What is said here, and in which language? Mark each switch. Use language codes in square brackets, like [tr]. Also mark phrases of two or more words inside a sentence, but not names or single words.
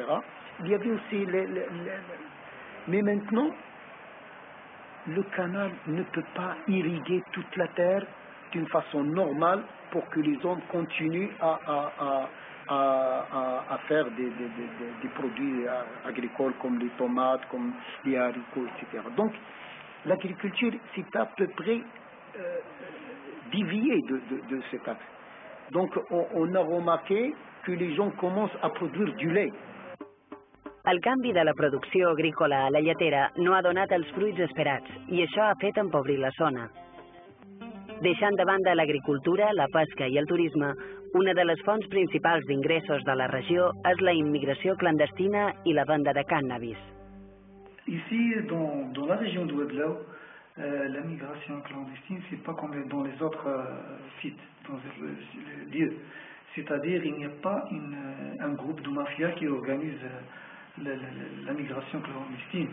[fr] Il y avait aussi mais maintenant le canal ne peut pas irriguer toute la terre d'une façon normale pour que les hommes continuent à faire des produits agricoles comme les tomates, comme les haricots, etc. Donc l'agriculture c'est à peu près dévié de cet axe. Donc on a remarqué que les gens commencent a produire du lait. [ca] El canvi de la producció agrícola a la lletera no ha donat els fruits esperats i això ha fet empobrir la zona. Deixant de banda l'agricultura, la pesca i el turisme, una de les fonts principals d'ingressos de la regió és la immigració clandestina i la venda de cannabis. [fr] Ici, dans la région d'Ouadlaou, la migration clandestine, c'est pas comme dans les autres sites, dans les lieux. C'est-à-dire, il n'y a pas un groupe de mafia qui organise la migration clandestine.